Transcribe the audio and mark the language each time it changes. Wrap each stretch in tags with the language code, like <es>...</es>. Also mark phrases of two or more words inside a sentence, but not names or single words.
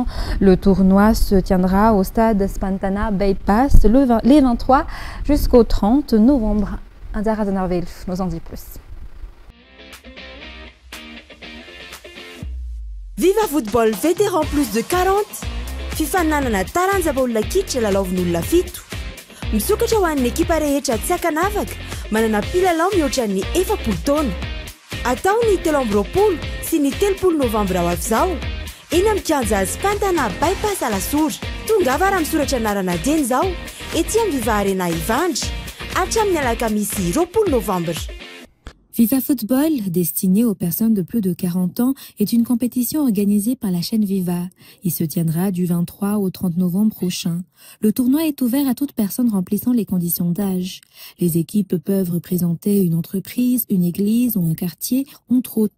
<fr>Le tournoi se tiendra au stade Spantana Bypass les 23 jusqu'au 30 novembre. Andara Zanarvelf nous en dit plus.</fr> <mg>Viva Football</mg> <fr>vétéran plus de 40</fr> <mg>fifananana taranja baolina kitra lalaovin'olona fito misokatra ho an'ny ekipa rehetra tsy akanavaka manana mpilalao mihoatra ny 40 taona atao ny 13 sy ny 30 novambra ho avy zao eny amin'ny kianja Spantana Bypass Alasora tongava raha misoratra anarana dieny zao ety amin'ny Viva Arena Ivandry hatramin'ny alakamisy 20 novambra.</mg> <fr>Viva Football, destinée aux personnes de plus de 40 ans, est une compétition organisée par la chaîne Viva. Il se tiendra du 23 au 30 novembre prochain. Le tournoi est ouvert à toute personne remplissant les conditions d'âge. Les équipes peuvent représenter une entreprise, une église ou un quartier, entre autres.</fr>